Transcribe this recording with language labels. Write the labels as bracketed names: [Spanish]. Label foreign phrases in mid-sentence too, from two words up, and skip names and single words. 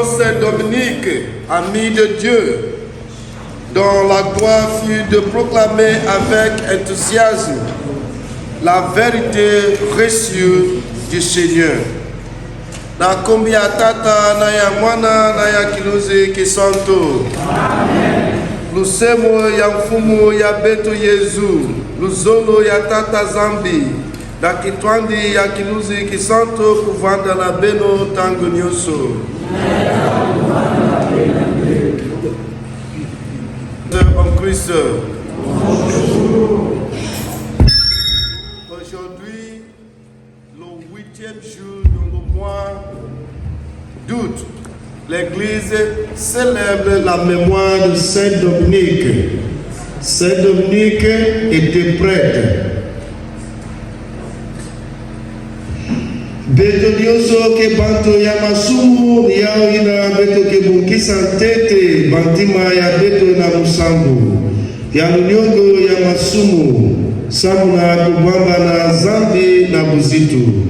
[French] Saint Dominique, ami de Dieu, dont la gloire fut de proclamer avec enthousiasme la vérité reçue du Seigneur. [Kituba (Democratic Republic of Congo)] Na kombi ya Tata na ya Mwana na ya Kiluzi Kisanto. Amen. Lusemo ya mfumu ya Beto Yezu, Luzolo ya Tata Zambi, na kitwandi ya Kiluzi Kisanto kuvanda na beno tangu nyuso. [French] En Christ. Aujourd'hui, le 8e jour du mois d'août, l'Église célèbre la mémoire de Saint Dominique. Saint Dominique était prêtre. [Kituba (Democratic Republic of Congo)] Beto dioso ke banto ya masumu yao ina beto ke bunkisa tete bantima ya beto na musambu ya lunyongo ya masumu samu na kubamba na zambi na buzitu.